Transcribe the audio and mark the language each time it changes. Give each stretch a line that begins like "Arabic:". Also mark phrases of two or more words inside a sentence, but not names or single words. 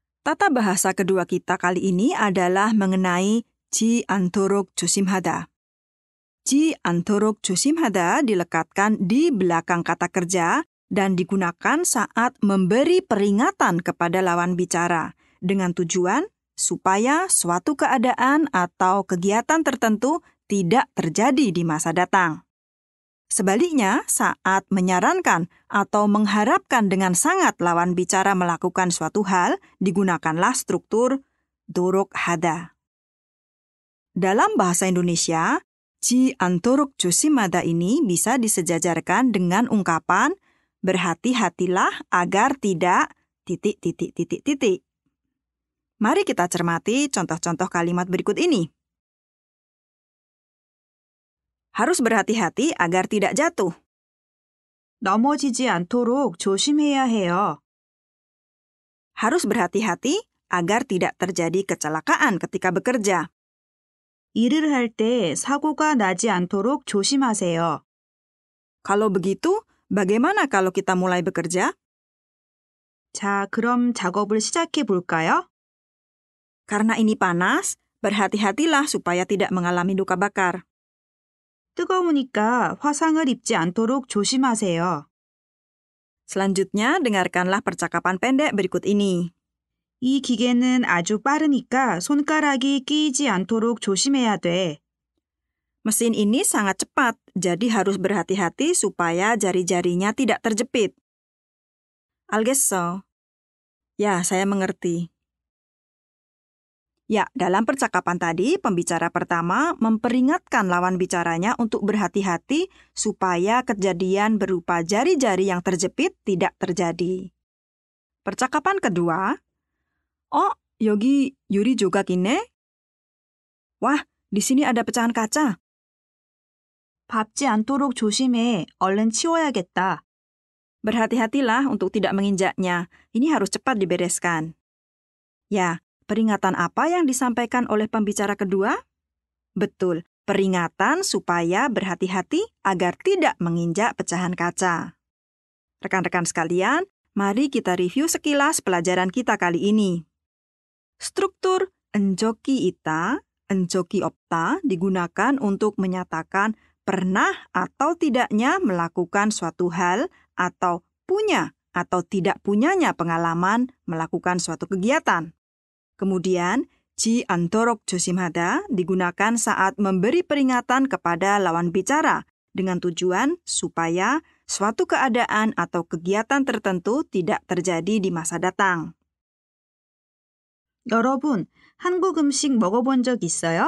Indonesian: Tata bahasa kedua kita kali ini adalah mengenai
Korean: 지 않도록 조심하다. 지 않도록 조심하다
Indonesian: dilekatkan di belakang kata kerja dan digunakan saat memberi peringatan kepada lawan bicara dengan tujuan supaya suatu keadaan atau kegiatan tertentu tidak terjadi di masa datang. Sebaliknya, saat menyarankan atau mengharapkan dengan sangat lawan bicara melakukan suatu hal, digunakanlah struktur
Korean: 도록 하다.
Indonesian: Dalam bahasa Indonesia,
Korean: 지 않도록 조심하다
Indonesian: ini bisa disejajarkan dengan ungkapan berhati-hatilah agar tidak ... Mari kita cermati contoh-contoh kalimat berikut ini. Harus berhati-hati agar tidak jatuh.
Korean: 넘어지지 않도록 조심해야 해요.
Indonesian: Harus berhati-hati agar tidak terjadi kecelakaan ketika bekerja.
Korean: 일을 할 때 사고가 나지 않도록 조심하세요.
Indonesian: Kalau begitu, bagaimana kalau kita mulai bekerja?
Korean: 자, 그럼 작업을 시작해 볼까요?
Indonesian: Karena ini panas, berhati-hatilah supaya tidak mengalami luka bakar.
Korean: 뜨거우니까 화상을 입지 않도록 조심하세요.
Indonesian: Selanjutnya, dengarkanlah percakapan pendek berikut ini.
Korean: 이 기계는 아주 빠르니까 손가락이 끼이지 않도록 조심해야 돼.
Indonesian: Mesin ini sangat cepat, jadi harus berhati-hati supaya jari-jarinya tidak terjepit. 알겠어. Ya, saya mengerti. Ya, dalam percakapan tadi, pembicara pertama memperingatkan lawan bicaranya untuk berhati-hati supaya kejadian berupa jari-jari yang terjepit tidak terjadi. Percakapan kedua,
Korean: 여기 유리 조각 있네?
Indonesian: Wah, di sini ada pecahan kaca.
Korean: 밟지 않도록 조심해. 얼른 치워야겠다.
Indonesian: Berhati-hatilah untuk tidak menginjaknya. Ini harus cepat dibereskan. Ya, peringatan apa yang disampaikan oleh pembicara kedua? Betul, peringatan supaya berhati-hati agar tidak menginjak pecahan kaca. Rekan-rekan sekalian, mari kita review sekilas pelajaran kita kali ini. Struktur
Korean: ㄴ 적이 있다, ㄴ 적이 없다
Indonesian: digunakan untuk menyatakan pernah atau tidaknya melakukan suatu hal atau punya atau tidak punyanya pengalaman melakukan suatu kegiatan. Kemudian,
Korean: 지 않도록 조심하다
Indonesian: digunakan saat memberi peringatan kepada lawan bicara dengan tujuan supaya suatu keadaan atau kegiatan tertentu tidak terjadi di masa datang.
Korean: 여러분, 한국 음식 먹어본 적 있어요?